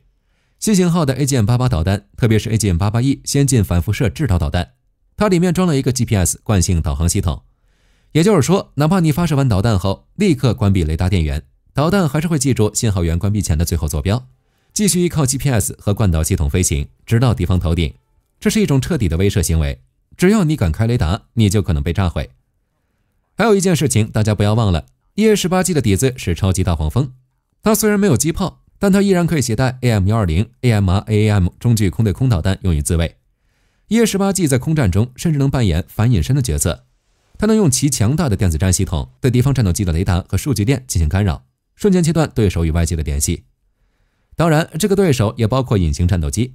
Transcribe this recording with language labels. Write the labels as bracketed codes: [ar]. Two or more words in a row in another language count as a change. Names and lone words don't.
[zh] 新型號的 AGM-88 導彈，特別是 AGM-88E 先進反輻射制導導彈，它裡面裝了一個 GPS 慣性導航系統，也就是說，哪怕你發射完導彈後立刻關閉雷達電源，導彈還是會記住信號源關閉前的最後坐標，繼續依靠 GPS 和慣導系統飛行，直到敵方頭頂。這是一種徹底的威懾行為，只要你敢開雷達，你就可能被炸毀。還有一件事情大家不要忘了， EA18G 的底子是超級大黄蜂，它雖然沒有機炮，但它依然可以攜帶 AIM-120、AMR-AAM 中距空对空導彈用於自衛。EA18G 在空戰中甚至能扮演反隱身的角色，它能用其強大的電子戰系統對敵方戰鬥機的雷達和數據鏈進行干擾，瞬間切斷對手與外界的聯繫。當然，這個對手也包括隱形戰鬥機。